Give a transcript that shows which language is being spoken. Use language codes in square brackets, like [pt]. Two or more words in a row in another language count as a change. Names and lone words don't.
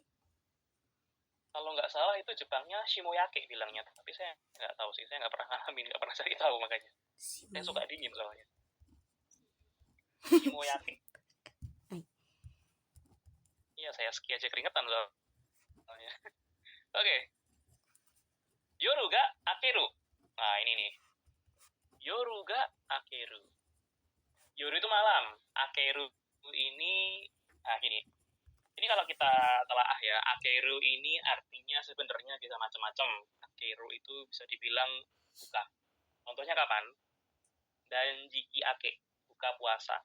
[id] Kalau nggak salah itu Jepangnya shimoyake bilangnya, tapi saya nggak tahu sih, saya nggak pernah ngalamin, nggak pernah cari tahu makanya. Saya suka dingin soalnya. Shimoyake. Iya, saya ski aja keringetan soalnya. Oke. [ja] 夜が明ける. [id] Nah, ini nih. [ja] 夜が明ける. [id] Yoru itu malam. Akeru ini, nah gini. Ini kalau kita telaah ya, akeru ini artinya sebenarnya bisa macam-macam. Akeru itu bisa dibilang buka. Contohnya kapan? [ja] 断食明け, [id] buka puasa.